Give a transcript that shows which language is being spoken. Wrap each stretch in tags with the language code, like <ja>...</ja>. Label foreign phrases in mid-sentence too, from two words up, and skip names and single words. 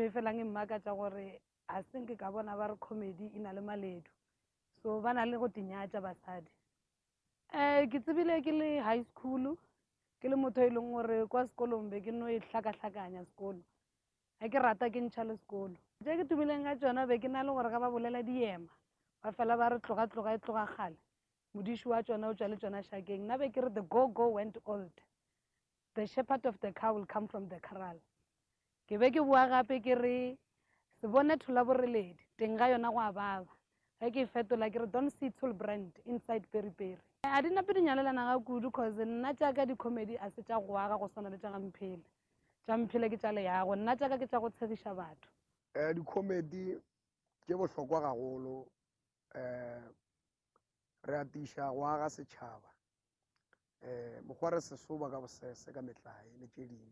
<nso>e felang e mmakatša gore a senke ka bona ba re comedy e na le maledu so ba na le go tinyatša basadi ke tsebile ke le</nso> <en>high school</en> <nso>ke le motho e leng gore kwa sekolong be ke no e hlakahlakanya sekolo ga ke rata ke ntšha le sekolo tše ke tubileng ka tšona be ke na le gore ga ba bolela diema ba fela ba re tloga e tloga kgale modiši wa tšona o tšwa le tšona šakeng nna be ke re</nso> <en>the go went old the shepherd of the cow will come from the corral</en> <nso>ke be ke boa gape ke re se bone thola boreledi teng ga yona go a baba ge ke e fetola ke re</nso> <en>don't see tool brand inside</en> <nso>periperi a di nape di nyalelana ga kudu cause nna tšaka di-comedy a se tša go aga go swana le tša gamphele tša mphele ke tša leyago nna tšaka ke tša go tshegiša batho di-comedy ke bohlokwa gagolo re atiša go aga setšhaba mokgwa re sesoba ka bosese ka metlae le tše dingwe</nso>